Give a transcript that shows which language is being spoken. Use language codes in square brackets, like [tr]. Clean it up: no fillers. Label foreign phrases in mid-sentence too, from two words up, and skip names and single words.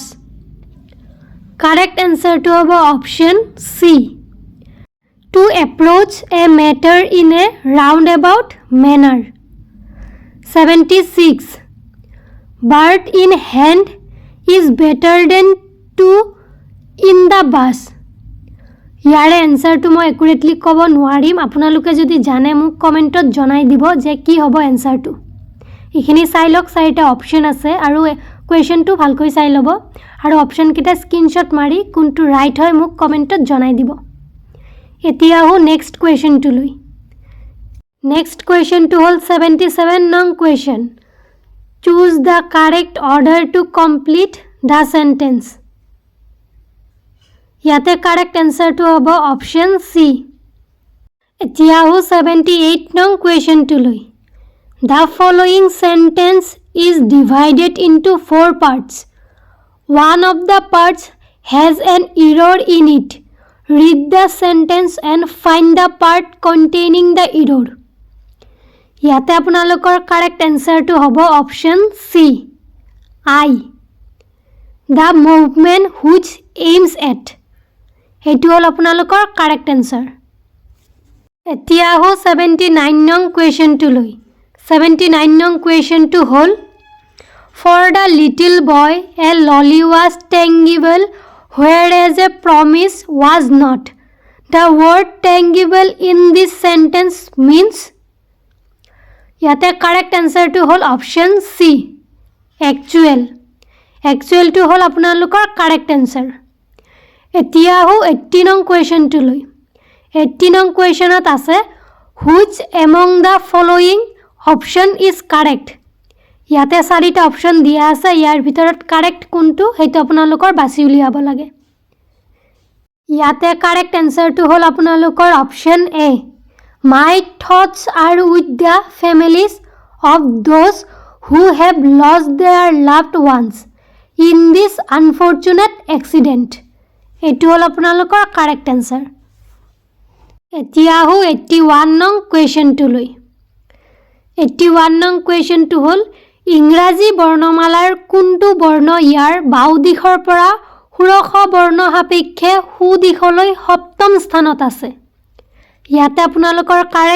[en] Correct answer to option C. To approach a matter in a roundabout manner. 76. Bird in hand is better than two in the bus. [as] ইয়াৰে এনসাৰটো মই একুৰেটলি ক'ব নোৱাৰিম আপোনালোকে যদি জানে মোক কমেন্টত জনাই দিব যে কি হ'ব এনসাৰটো এইখিনি চাই লওক চাৰিটা অপচন আছে আৰু কুৱেশ্যনটো ভালকৈ চাই ল'ব আৰু অপচন কিটা স্ক্ৰিনশ্বট মাৰি কোনটো ৰাইট হয় মোক কমেন্টত জনাই দিব এতিয়া আহো [en] next questionটোলৈ next questionটো [as] হ'ল 77 নং কুৱেশ্যন [en] choose the correct order to complete the sentence [as] ইয়াতে [en] correct answerটো [as] হ'ব অপচন সি এতিয়া আহো 78 নং কুৱেশ্যনটোলৈ [en] The following sentence is divided into 4 parts. One of the parts has an error in it. Read the sentence and find the part containing the error. [as] ইয়াতে আপোনালোকৰ [en] correct answer [as] to হ'ব option C. [en] I. The movement which aims at. [as] এইটো হ'ল আপোনালোকৰ [en] correct answer. [as] এতিয়া আহো 79 নং কুৱেশ্যনটোলৈ 79 নং কুৱেশ্যনটো হ'ল [en] For the little boy, a lolly was tangible, whereas a promise was not. The word tangible in this sentence means. [as] ইয়াতে [en] correct answer [as] to হ'ল option C. [en] Actual. Actual [as] to হ'ল আপোনালোকৰ [en] correct answer. [as] এতিয়া আহো 80 নং কুৱেশ্যনটোলৈ 80 নং কুৱেশ্যনত আছে [en] Which among the following option is correct? [as] ইয়াতে চাৰিটা অপচন দিয়া আছে ইয়াৰ ভিতৰত কাৰেক্ট কোনটো হেতু আপোনালোকৰ বাছি উলিয়াব লাগে ইয়াতে [en] correct answerটো [as] হ'ল আপোনালোকৰ অপচন এ [en] My thoughts are with the families of those who have lost their loved ones in this unfortunate accident. [as] এটো হ'ল আপোনালোকৰ [en] correct answer [as] এতিয়া আহো 81 নং কুৱেশ্যনটোলৈ 81 নং কুৱেশ্যনটো হ'ল ইংৰাজী বৰ্ণমালাৰ কোনটো বৰ্ণ ইয়াৰ বাও দিশৰ পৰা ষোড়শ বৰ্ণ সাপেক্ষে সু দিশলৈ সপ্তম স্থানত আছে ইয়াতে আপোনালোকৰ কাৰেক্ট